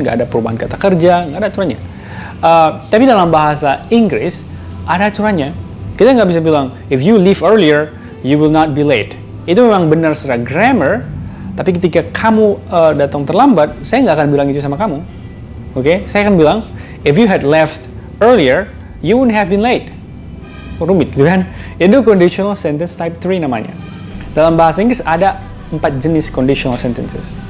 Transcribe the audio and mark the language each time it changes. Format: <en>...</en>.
<id>Nggak ada perubahan kata kerja, nggak ada aturannya. Tapi dalam bahasa Inggris ada aturannya. Kita nggak bisa bilang,</id> <en>if you leave earlier, you will not be late.</en> <id>Itu memang benar secara grammar, tapi ketika kamu datang terlambat, saya nggak akan bilang itu sama kamu. Saya akan bilang,</id> <en>if you had left earlier, you wouldn't have been late.</en> <id>Rumit, gitu kan? Itu conditional sentence type 3 namanya. Dalam bahasa Inggris ada 4 jenis conditional sentences.</id>